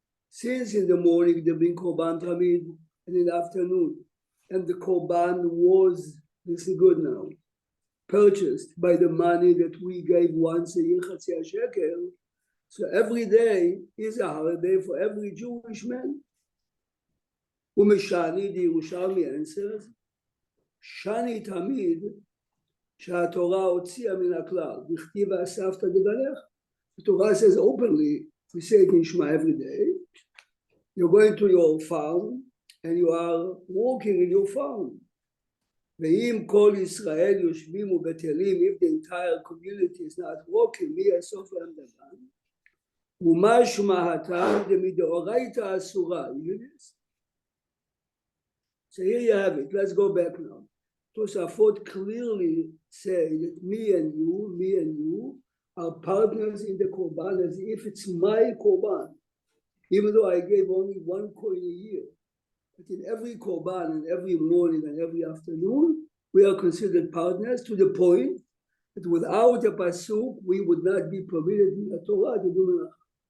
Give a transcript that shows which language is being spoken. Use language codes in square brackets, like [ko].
[en] Since in the morning they bring korban tamid, and in the afternoon, and the korban was, this is good now, purchased by the money that we gave once a year, Chatzia Shekel. So every day is a holiday for every Jewish man. [he] Umeshani, [en] the Yerushalmi answers, [he] Shani tamid, שהתורה הוציאה מן הכלל, דכתיב ואספת דגלך. [en] The Torah says openly, we say it in Shema every day, you're going to your farm and you are walking in your farm. [he] ואם כל ישראל יושבים ובטלים, [en] if the entire community is not walking, [he] מי יאסוף להם דמן? ומשמע הטעם דמדאורייתא אסורה. [en] You hear this? So here you have it. Let's go back now. Tosafot clearly say that me and you are partners in the korban as if it's my korban, even though I gave only one coin a year. But in every korban and every morning and every afternoon, we are considered partners to the point that without a pasuk, we would not be permitted in the Torah to do melacha.